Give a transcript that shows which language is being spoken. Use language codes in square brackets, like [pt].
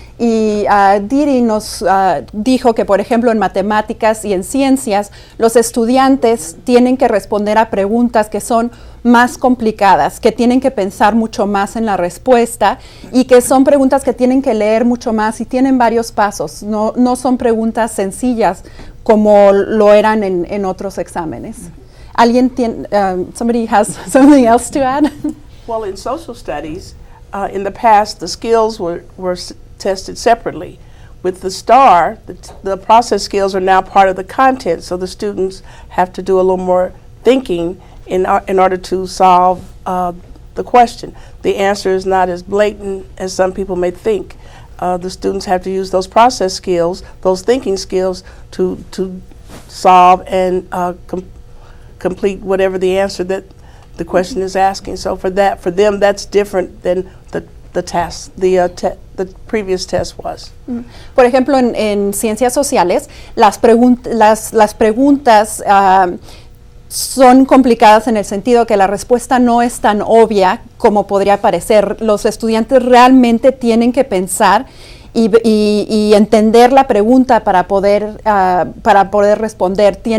[es] Y Diri nos dijo que, por ejemplo, en matemáticas y en ciencias, los estudiantes tienen que responder a preguntas que son más complicadas, que tienen que pensar mucho más en la respuesta y que son preguntas que tienen que leer mucho más y tienen varios pasos. No son preguntas sencillas como lo eran en otros exámenes. ¿Alguien tiene, [en] somebody has something else to add? Well, in social studies, in the past, the skills were tested separately. With the STAAR, the process skills are now part of the content, so the students have to do a little more thinking in order to solve the question. The answer is not as blatant as some people may think. The students have to use those process skills, those thinking skills, to solve and complete whatever the answer that the question is asking. So for them, that's different than the test, the previous test was. [es] Por ejemplo, en ciencias sociales, las preguntas son complicadas en el sentido que la respuesta no es tan obvia como podría parecer. Los estudiantes realmente tienen que pensar y entender la pregunta para poder responder.